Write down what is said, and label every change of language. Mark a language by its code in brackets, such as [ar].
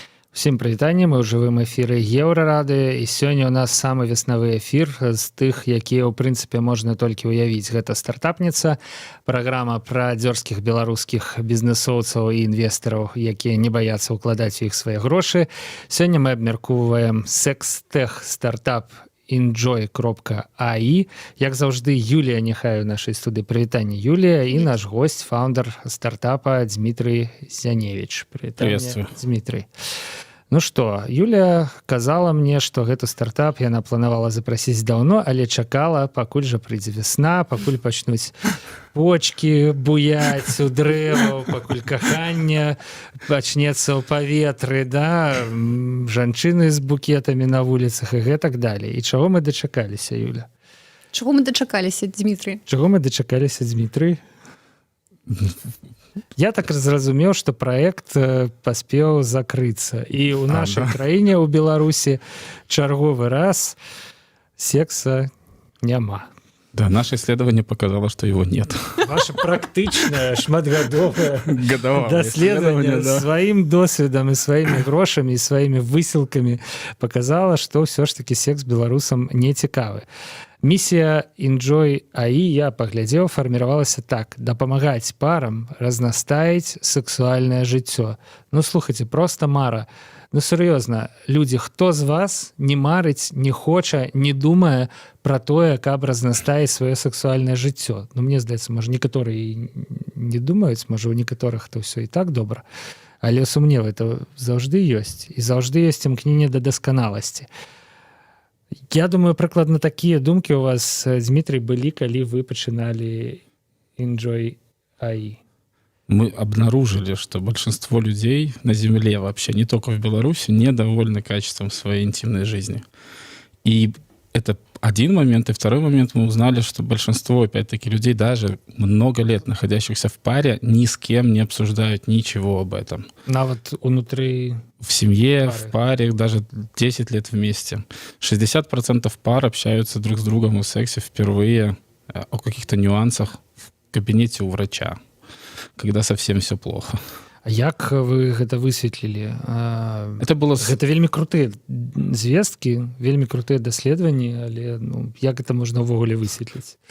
[be] Всім прывітанне, мы ў жывым эфіры Еўрарадыё, і сёння ў нас самы веснавы эфір з тых, якія ў прынцыпе можна толькі ўявіць. Гэта стартапніца, праграма пра дзёрзкіх беларускіх бізнэсоўцаў і інвестараў, якія не баяцца ўкладаць у іх свае грошы. Сёння мы абмяркоўваем секс-тех стартап enjoy.ai. Як заўжды, Юлія няхай у нашай студыі. Прывітанне, Юлія, і наш госць, фаундер стартапа Дмітрый Зяневич. Прывітанне, Дмітрый. Ну што, Юля казала мне, што гэты стартап яна планавала запрасіць даўно, але чакала, пакуль жа прыйдзе вясна, пакуль пачнуць почкі буяць у дрэваў, пакуль каханне пачнецца ў паветры, да? Жанчыны з букетамі на вуліцах і гэтак далей. І чаго мы дачакаліся, Юля? Чаго мы дачакаліся, Дмітрый? Чаго мы дачакаліся, Дмітрый? Я так зразумеў, што праект паспеў закрыцца. І ў нашай краіне, у Беларусі, чарговы раз секса няма. [ru] Да, наше исследование показало, что его нет. [be] Ваше практычнае, шматгадовае даследаванне сваім досведам і сваімі грошамі і сваімі высілкамі показала, што ўсё ж такі секс беларусам не цікавы. Місія Enjoy.ai, я паглядзеў, фарміравалася так: дапамагаць парам разнастаіць сексуальнае жыццё. Ну, слухайце, проста мара. Ну, сур'ёзна, людзі, хто з вас не марыць, не хоча, не думае пра тое, каб разнастаіць сваё сексуальнае жыццё? Ну, мне здаецца, можа, некаторыя не думаюць, можа, у некаторых то ўсё і так добра. Але сумневы это заўжды ёсць. І заўжды ёсць імкненне да дасканаласці. Я думаю, прыкладна такія думкі у вас, Дмітрый, былі, калі вы пачыналі Enjoy.ai. [ru] Мы обнаружили, что большинство людей на Земле вообще, не только в Беларуси, недовольны качеством своей интимной жизни. И это один момент. И второй момент, мы узнали, что большинство, опять-таки, людей, даже много лет находящихся в паре, ни с кем не обсуждают ничего об этом. [be] Нават унутры... [ru] В семье, в паре, даже 10 лет вместе. 60% пар общаются друг с другом о сексе впервые, о каких-то нюансах в кабинете у врача, когда совсем все плохо. [be] А як вы гэта высветлілі? Гэта вельмі крутыя звесткі, вельмі крутыя даследаванні, але як это можна ўвогуле высветліць?